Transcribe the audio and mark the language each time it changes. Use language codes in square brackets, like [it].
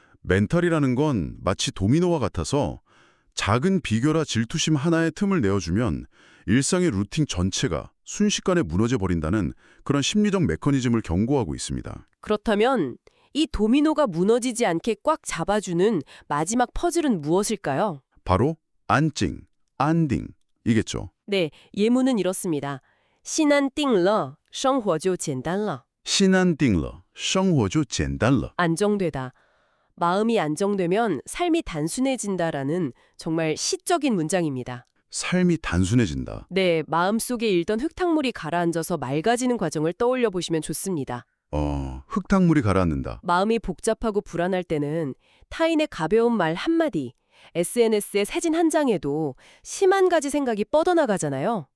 [ko] 멘탈이라는 건 마치 도미노와 같아서 작은 비교라 질투심 하나의 틈을 내어주면 일상의 루틴 전체가 순식간에 무너져 버린다는 그런 심리적 메커니즘을 경고하고 있습니다. 그렇다면 이 도미노가 무너지지 않게 꽉 잡아주는 마지막 퍼즐은 무엇일까요? 바로 안찡, 안딩 이겠죠. 네, 예문은 이렇습니다. [zh] 心安定了,生活就简单了. 신안띵러, 生活就简单了. [ko] 안정되다. 마음이 안정되면 삶이 단순해진다라는 정말 시적인 문장입니다. 삶이 단순해진다. 네, 마음속에 일던 흙탕물이 가라앉아서 맑아지는 과정을 떠올려 보시면 좋습니다. 흙탕물이 가라앉는다. 마음이 복잡하고 불안할 때는 타인의 가벼운 말 한마디, SNS의 사진 한 장에도 심한 가지 생각이 뻗어나가잖아요.